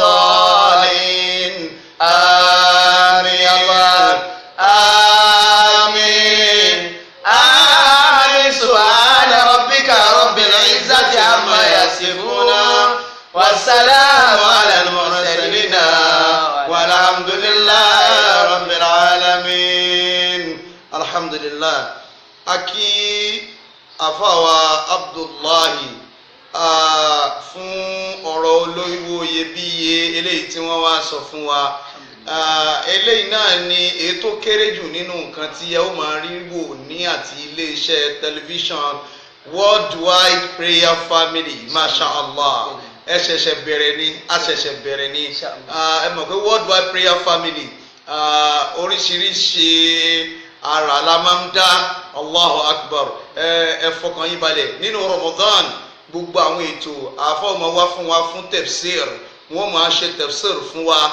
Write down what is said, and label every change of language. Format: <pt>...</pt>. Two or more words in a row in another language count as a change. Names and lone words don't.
<ar>الضالين آمين الله آمين آمين سبحان ربك رب العزة عما يصفون والسلام على المرسلين والحمد لله رب العالمين الحمد لله</ar> <yo>aki afawa Abdullahi fún ọ̀rọ̀ olówó iyebíye eléyìí tí wọ́n wá sọ fún wa eléyìí náà ni èyí tó kéré jù nínú nǹkan tí ẹ ó máa rí wò ní àti iléeṣẹ́ tẹlifíṣàn Worldwide Prayer Family</yo> <ar>ما شاء الله</ar> <yo>ẹ ṣẹ̀ṣẹ̀ bẹ̀rẹ̀ ni a ṣẹ̀ṣẹ̀ bẹ̀rẹ̀ ni ẹ mọ̀ pé Worldwide Prayer Family oríṣiríṣi ara la máa ń dá</yo> <ar>الله أكبر</ar> <yo>ẹ fọkàn yín balẹ̀ nínú Ramadan gbogbo àwọn ètò àfọwọ́mọ wá fún wa fún tafsir wọ́n máa ṣe tafsir fún wa</yo>